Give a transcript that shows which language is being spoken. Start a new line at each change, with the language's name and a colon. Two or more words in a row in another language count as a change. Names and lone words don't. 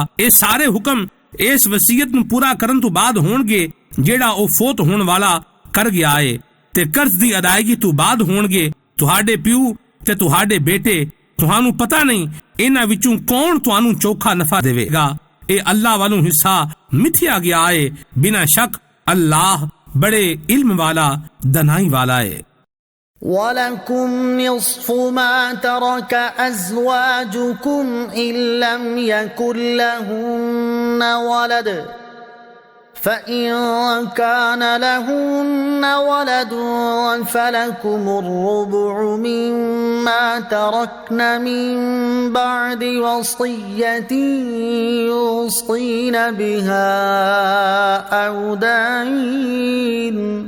Punjabi: ਇਹ ਸਾਰੇ ਹੁਕਮ ਇਸ ਵਸੀਅਤ ਨੂੰ ਪੂਰਾ ਕਰਨ ਤੋਂ ਬਾਅਦ ਹੋਣਗੇ ਜਿਹੜਾ ਉਹ ਫੌਤ ਹੋਣ ਵਾਲਾ ਕਰ ਗਿਆ ਏ, ਤੇ ਕਰਜ਼ ਦੀ ਅਦਾਇਗੀ ਤੋਂ ਬਾਅਦ ਹੋਣਗੇ ਤੁਹਾਡੇ ਪਿਓ ਤੇ ਤੁਹਾਡੇ ਬੇਟੇ। ਤੁਹਾਨੂੰ ਪਤਾ ਨਹੀਂ ਇਹਨਾਂ ਵਿੱਚੋਂ ਕੌਣ ਤੁਹਾਨੂੰ ਚੋਖਾ ਨਫਾ ਦੇਵੇਗਾ। ਇਹ ਅੱਲਾਹ ਵੱਲੋਂ ਹਿੱਸਾ ਮਿਥਿਆ ਗਿਆ ਏ। ਬਿਨਾਂ ਸ਼ੱਕ ਅੱਲਾਹ ਬੜੇ ਇਲਮ ਵਾਲਾ, ਦਨਾਈ ਵਾਲਾ ਏ।
Arabic: وَلَكُمْ نِصْفُ مَا تَرَكَ أَزْوَاجُكُمْ إِن لَّمْ يَكُن لَّهُنَّ وَلَدٌ فَإِن كَانَ لَهُنَّ وَلَدٌ فَلَكُمُ الرُّبُعُ مِمَّا تَرَكْنَ مِن بَعْدِ وَصِيَّةٍ يُوصِينَ بِهَا أَوْ دَيْنٍ